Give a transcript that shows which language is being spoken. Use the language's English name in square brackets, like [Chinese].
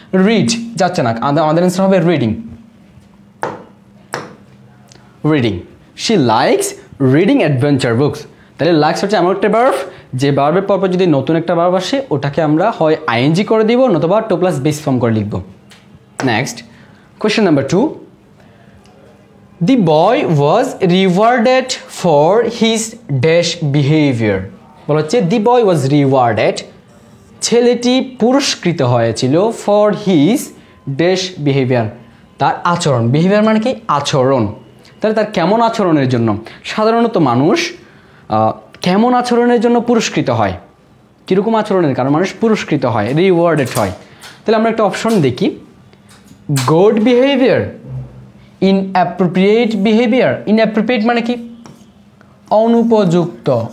[Bangla] Read যাচ্ছে না, আমাদের অ্যান্সার হবে reading. Reading, [English] She likes reading adventure books. [Bangla] তাহলে লাইকস হচ্ছে এমন একটা ভার্ব যে ভার্বের পরপর যদি নতুন একটা ভার্ব আসে ওটাকে আমরা হয় আইএনজি করে দিব নতুবা 2+ বেস ফর্ম করে লিখব। [English] Next question number 2, The boy was rewarded for his dash behavior. [Bangla] বলা হচ্ছে [English] the boy was rewarded, [Bangla] ছেলেটি পুরস্কৃত হয়েছিল [English] for his dash behavior, [Bangla] তার আচরণ। বিহেভিয়ার মানে কি? আচরণ। তাহলে তার কেমন আচরণের জন্য? সাধারণত মানুষ কেমন আচরণের জন্য পুরস্কৃত হয়? কীরকম আচরণের কারণে মানুষ পুরস্কৃত হয়, রিওয়ার্ডেড হয়? তাহলে আমরা একটা অপশন দেখি, good behaviour, inappropriate behaviour. Inappropriate মানে কি? অনুপযুক্ত,